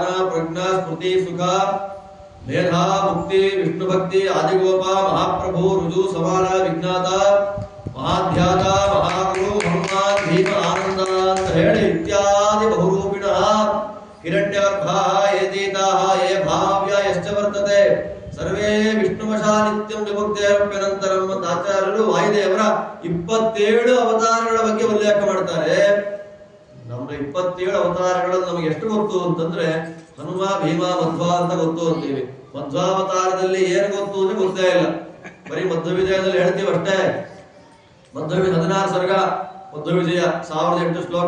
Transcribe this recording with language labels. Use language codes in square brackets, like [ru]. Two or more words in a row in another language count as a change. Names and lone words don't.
[kn] ಪ್ರಜ್ಞಾ, ಸ್ಮೃತಿ, ಸುಖ, ಮೇಧ, ಮುಕ್ತಿ, ವಿಷ್ಣು ಭಕ್ತಿ, ಆದಿಗೋಪ, ಮಹಾಪ್ರಭು, ರುಜು, ಸಮಾನ, ವಿಜ್ಞಾತ, ಮಹಾಧ್ಯಾತ, ಮಹಾಗುರು, ಹನುಮಾನ್, ಭೀಮ, ಆನಂದ ಅಂತ ಹೇಳಿ ಇತ್ಯಾದಿ [sa] ಬಹುರೂಪಿಣ ಹಿರಣ್ಯಗರ್ಭ ಏತೀತಾಃ ಯೇ ಭಾವ್ಯ ಯಶ್ಚ ವರ್ತತೆ ಸರ್ವೇ ವಿಷ್ಣುವಶಾ ನಿತ್ಯಂ ವಿಭಕ್ತೇರಪ್ಯನಂತರಂ [kn] ಅಂತ ಆಚಾರ್ಯರು ವಾಯುದೇವರ 27 ಅವತಾರಗಳ ಬಗ್ಗೆ ಉಲ್ಲೇಖ ಮಾಡ್ತಾರೆ. ನಮ್ಮ 27 ಅವತಾರಗಳು ನಮಗೆ ಎಷ್ಟು ಗೊತ್ತು ಅಂತಂದ್ರೆ ಹನುಮ, ಭೀಮ, ಮಧ್ವ ಅಂತ ಗೊತ್ತು ಅಂತೀವಿ. ಮಧ್ವಾವತಾರದಲ್ಲಿ ಏನು ಗೊತ್ತು ಅಂದ್ರೆ ಗೊತ್ತೇ ಇಲ್ಲ. ಬರೀ ಮಧ್ವ ವಿಜಯದಲ್ಲಿ ಹೇಳ್ತೀವಿ ಅಷ್ಟೇ. ಮಧ್ವ 16 ಸರ್ಗ, ಮಧ್ವ ವಿಜಯ 1008 ಶ್ಲೋಕ.